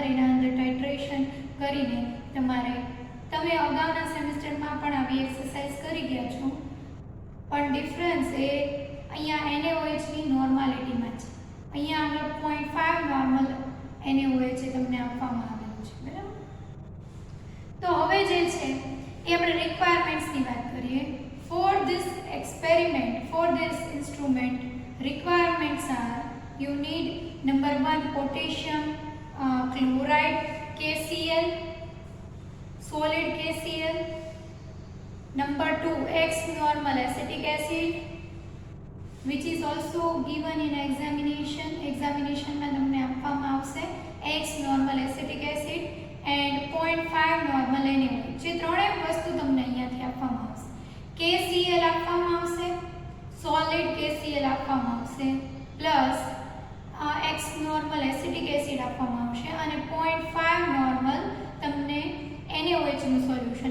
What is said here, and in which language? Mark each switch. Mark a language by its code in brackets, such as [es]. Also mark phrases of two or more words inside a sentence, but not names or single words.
[gu] એના અંદર ટાઇટ્રેશન કરીને તમે અગાઉના સેમેસ્ટરમાં પણ આવી એક્સરસાઇઝ કરી ગયા છો, પણ ડિફરન્સ એ અહીંયા NaOHની નોર્માલિટીમાં છે. અહીંયા આગળ 0.5 નોર્મલ NaOH તમને આપવામાં આવેલું છે, બરાબર? તો હવે જે છે એ આપણે રિક્વાયરમેન્ટ્સની વાત કરીએ. [en] for this experiment, for this instrument, requirements are you need number 1 potassium chloride KCl, solid KCl. Number 2 X normal acetic acid, which is also given in examination [gu] માં તમને આપવામાં આવશે [en] X normal acetic acid and 0.5 normal NaOH. [gu] જે ત્રણેય વસ્તુ તમને અહીંયાથી આપવામાં KCl આપવામાં આવશે, સોલિડ KCl આપવામાં આવશે, પ્લસ [en] x normal acetic acid [gu] આપવામાં આવશે અને 0.5 નોર્મલ તમને NaOH નું સોલ્યુશન.